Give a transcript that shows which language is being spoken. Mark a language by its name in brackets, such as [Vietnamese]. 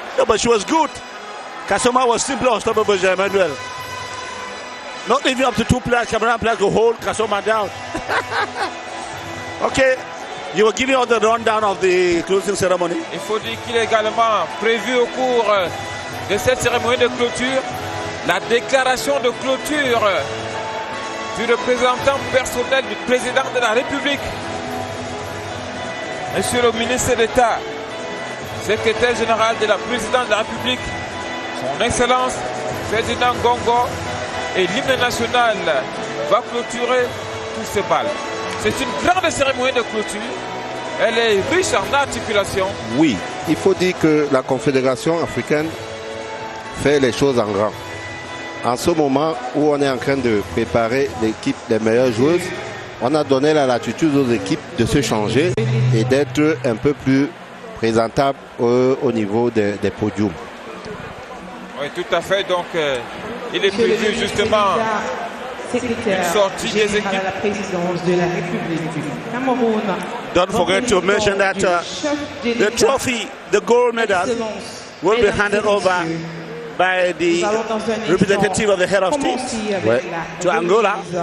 [English] No, but she was good. Kasoma was simply unstoppable, Jean-Emmanuel. Not even up to two players, Cameroon players could hold Kasoma down. Okay, you were giving us the rundown of the closing ceremony. [French] Il faut dire qu'il est également prévu au cours de cette cérémonie de clôture la déclaration de clôture du représentant personnel du président de la République, Monsieur le ministre d'État, secrétaire général de la présidence de la République, son Excellence Ferdinand Gongo, et l'hymne national va clôturer tous ces balles. C'est une grande cérémonie de clôture. Elle est riche en articulation. Oui, il faut dire que la Confédération africaine fait les choses en grand. En ce moment où on est en train de préparer l'équipe des meilleures joueuses, on a donné la latitude aux équipes de se changer et d'être un peu plus présentables au niveau des podiums. Oui, tout à fait. Donc, il est prévu justement une sortie des équipes. À la présidence de la République du Cameroun. [English] Don't forget to mention that the trophy, the gold medal, will be handed over by the representative of the head of state to Angola.